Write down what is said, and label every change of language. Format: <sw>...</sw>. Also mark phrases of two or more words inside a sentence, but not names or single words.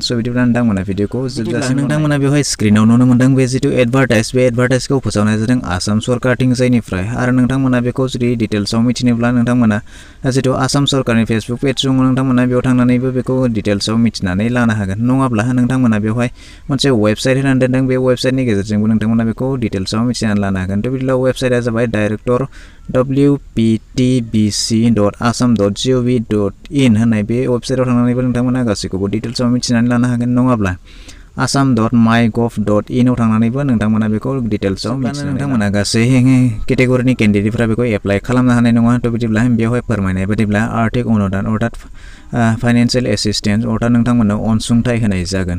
<brx>बिदिब्ला नोंथांमोना भिडिअखौ जोबजासिम नोंथांमोना बेवहाय स्क्रिनाव नुनो मोनदों बे जिथु एडभार्टाइज, बे एडभार्टाइजखौ फोसावनाय जादों आसाम सरकारथिंजायनिफ्राय आरो नोंथांमोना बेखौ जुदि डिटेल्सआव मिथिनोब्ला नोंथांमोना जिथु आसाम सरकारनि फेसबुक पेज दङ नोंथांमोना बेयाव थांनानैबो बेखौ डिटेल्सआव मिथिनानै लानो हागोन। नङाब्ला नोंथांमोना बेवहाय मोनसे वेबसाइट होनानै दोनदों, बे वेबसाइटनि गेजेरजोंबो नोंथांमोना बेखौ डिटेल्सआव मिथिनानै लानो हागोन। बिदिब्ला वेबसाइटआ जाबाय डाइरेक्टर wptbc.assam.gov.in होननाय बे वेबसाइटआव थांनानैबो नोंथांमोना गासैखौबो डिटेल्सआव मिथिनानै लानो हागोन। नङाब्ला assam.mygov.in आव थांनानैबो नोंथांमोना बेखौ डिटेल्सआव मिथिनानै नोंथांमोना गासै केटेगरिनि केन्डिडेटफोरा बेखौ एप्लाइ खालामनो हानाय नङा। बिदिब्ला बेवहाय फोरमायनाय बायदिब्ला आर्थिक अनुदान अर्थात</brx> <en>financial assistance</en> <brx>अर्थात नोंथांमोननो अनसुंथाइ होनाय जागोन।</brx>